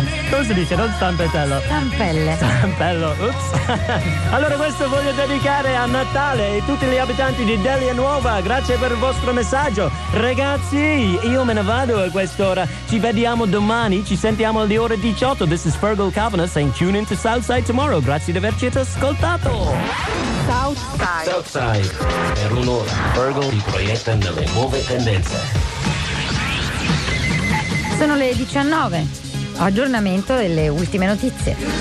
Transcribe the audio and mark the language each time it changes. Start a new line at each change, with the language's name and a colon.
Italian: Come si dice? Non stampatello. Stampelle. Stampello, ups. Allora questo voglio dedicare a Natale e tutti gli abitanti di Delia Nuova. Grazie per il vostro messaggio. Ragazzi, io me ne vado a quest'ora. Ci vediamo domani, ci sentiamo alle ore 18.
English: This is Fergal Kavanagh saying tune in to Southside tomorrow.
Italian: Grazie di averci ascoltato.
English: Southside. Southside.
Italian: Per un'ora Fergal si proietta nelle nuove tendenze. Sono le 19. Aggiornamento delle ultime notizie.